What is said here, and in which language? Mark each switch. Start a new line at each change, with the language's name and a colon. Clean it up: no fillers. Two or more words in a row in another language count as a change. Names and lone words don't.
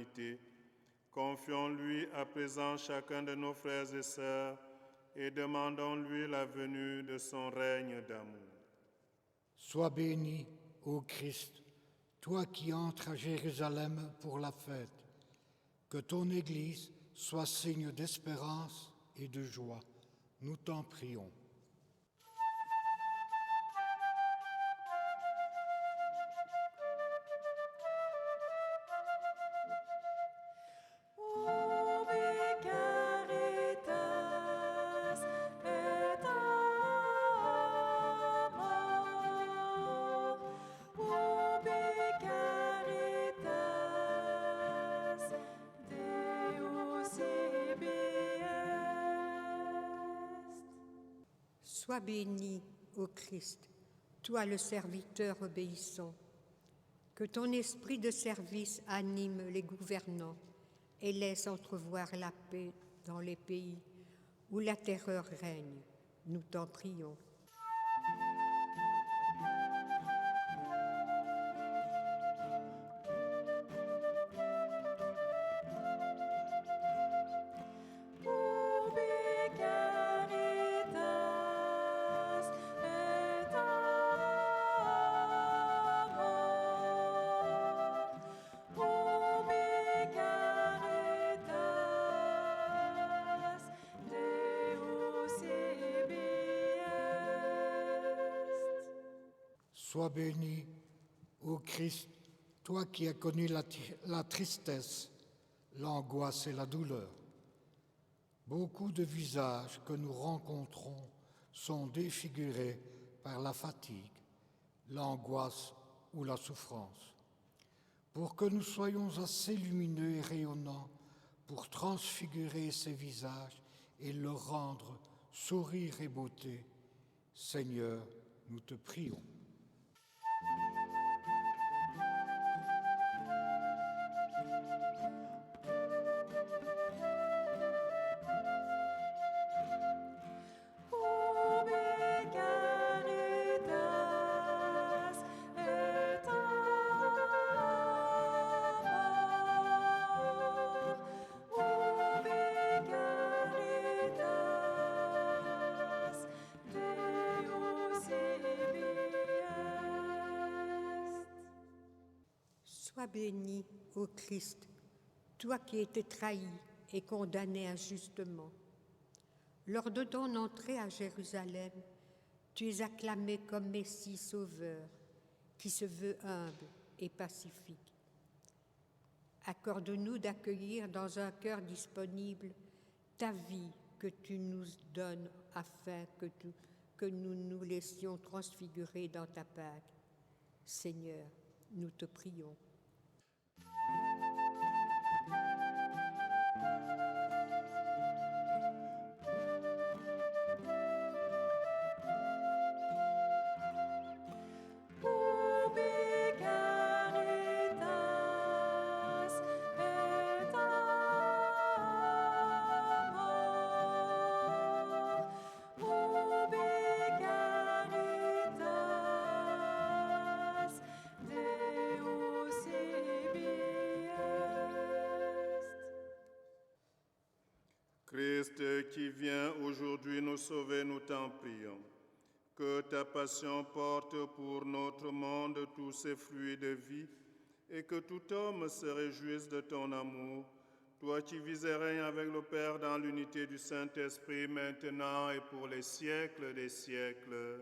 French: Confions-lui à présent chacun de nos frères et sœurs et demandons-lui la venue de son règne d'amour. Sois béni, ô Christ, toi qui entres à Jérusalem pour la fête, que ton Église soit signe d'espérance et de joie. Nous t'en prions.
Latin: Ubi caritas et amor, ubi caritas Deus ibi est.
French: Sois béni, ô Christ, toi le serviteur obéissant. Que ton esprit de service anime les gouvernants et laisse entrevoir la paix dans les pays où la terreur règne. Nous t'en prions.
Latin: Ubi caritas et amor, ubi caritas Deus ibi est.
French: Sois béni, ô Christ, toi qui as connu la tristesse, l'angoisse et la douleur. Beaucoup de visages que nous rencontrons sont défigurés par la fatigue, l'angoisse ou la souffrance. Pour que nous soyons assez lumineux et rayonnants pour transfigurer ces visages et leur rendre sourire et beauté, Seigneur, nous te prions.
Latin: Ubi caritas et amor, ubi caritas Deus ibi est.
French: Sois béni, ô Christ, toi qui étais trahi et condamné injustement. Lors de ton entrée à Jérusalem, tu es acclamé comme Messie sauveur, qui se veut humble et pacifique. Accorde-nous d'accueillir dans un cœur disponible ta vie que tu nous donnes afin que nous nous laissions transfigurer dans ta Pâque. Seigneur, nous te prions.
Latin: Ubi caritas et amor, ubi caritas Deus ibi est.
French: Christ qui vient aujourd'hui nous sauver, nous t'en prions. Que ta passion porte pour notre monde tous ses fruits de vie et que tout homme se réjouisse de ton amour, toi qui vis et règnes avec le Père dans l'unité du Saint-Esprit maintenant et pour les siècles des siècles.